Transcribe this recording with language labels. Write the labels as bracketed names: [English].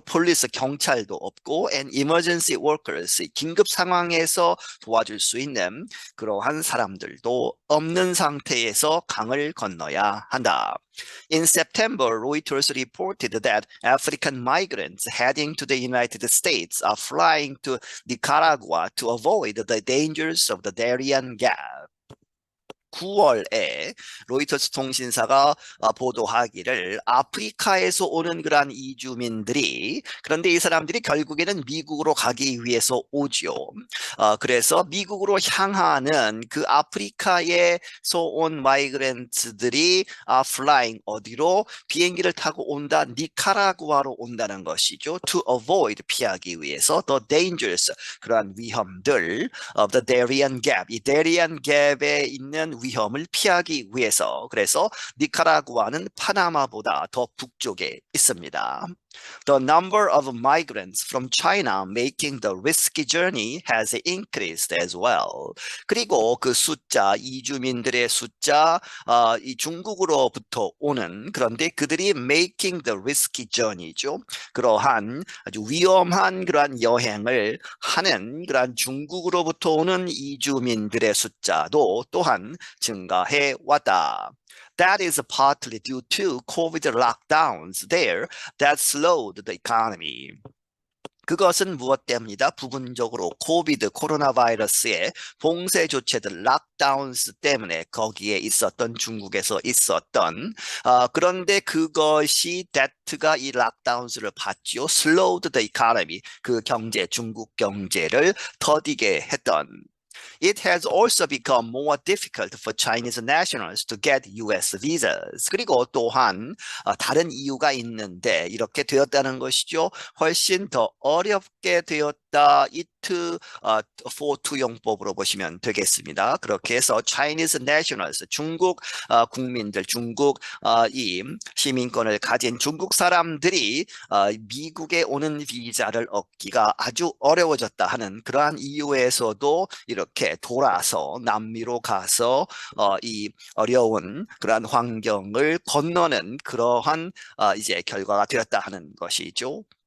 [Korean] 폴리스, 경찰도 없고 [English] and emergency workers, [Korean] 긴급 상황에서 도와줄 수 있는 그러한 사람들도 없는 상태에서 강을 건너야 한다. [English] In September, Reuters reported that African migrants heading to the United States are flying to Nicaragua to avoid the dangers of the Darien Gap. [Korean] 9월에 로이터스 통신사가 보도하기를 아프리카에서 오는 그러한 이주민들이, 그런데 이 사람들이 결국에는 미국으로 가기 위해서 오죠. 그래서 미국으로 향하는 그 아프리카에서 온 마이그런트들이 flying, 어디로? 비행기를 타고 온다. 니카라구아로 온다는 것이죠. [English] To avoid, [Korean] 피하기 위해서 [English] the dangers, [Korean] 그러한 위험들 [English] of the Darien Gap, [Korean] 이 Darien Gap에 있는 위험을 피하기 위해서. 그래서 니카라구아는 파나마보다 더 북쪽에 있습니다. [English] The number of migrants from China making the risky journey has increased as well. [Korean] 그리고 그 숫자, 이주민들의 숫자, 이 중국으로부터 오는, 그런데 그들이 [English] making the risky journey [Korean] 죠. 그러한 아주 위험한 그러한 여행을 하는 그러한 중국으로부터 오는 이주민들의 숫자도 또한 증가해 왔다. [English] That is partly due to COVID lockdowns there that slowed the economy. [Korean] 그것은 무엇 때문이다? 부분적으로 코로나 바이러스의 봉쇄 조치들, 락다운스 때문에 거기에 있었던, 중국에서 있었던, 그런데 그것이 that가 이 락다운스를 받지요. [English] slowed the economy, [Korean] 그 경제, 중국 경제를 더디게 했던. [English] It has also become more difficult for Chinese nationals to get US visas. [Korean] 그리고 또한 다른 이유가 있는데 이렇게 되었다는 것이죠. 훨씬 더 어렵게 되었다. it for 투용법으로 보시면 되겠습니다. 그렇게 해서 Chinese nationals, 중국 국민들, 중국 이 시민권을 가진 중국 사람들이 미국에 오는 비자를 얻기가 아주 어려워졌다 하는 그러한 이유에서도 이렇게 돌아서 남미로 가서 이 어려운 그러한 환경을 건너는 그러한 이제 결과가 되었다 하는 것이죠.